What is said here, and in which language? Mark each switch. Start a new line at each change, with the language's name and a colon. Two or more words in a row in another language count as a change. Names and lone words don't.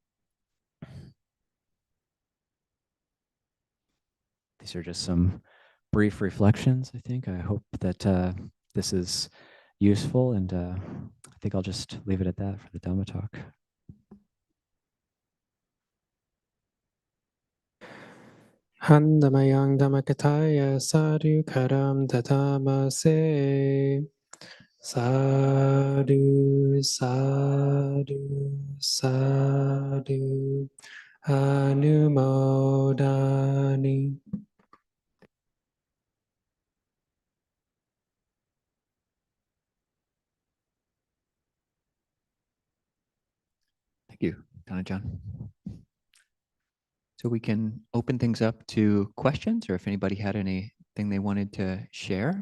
English: These are just some brief reflections, I think. I hope that this is useful, and I think I'll just leave it at that for the Dhamma talk.
Pali: Handamayang Dhammakataya Sadhu Karam Tatamase. Sadhu, sadhu, sadhu. Anumodani.
English: Thank you, Ajahn. So we can open things up to questions, or if anybody had anything they wanted to share.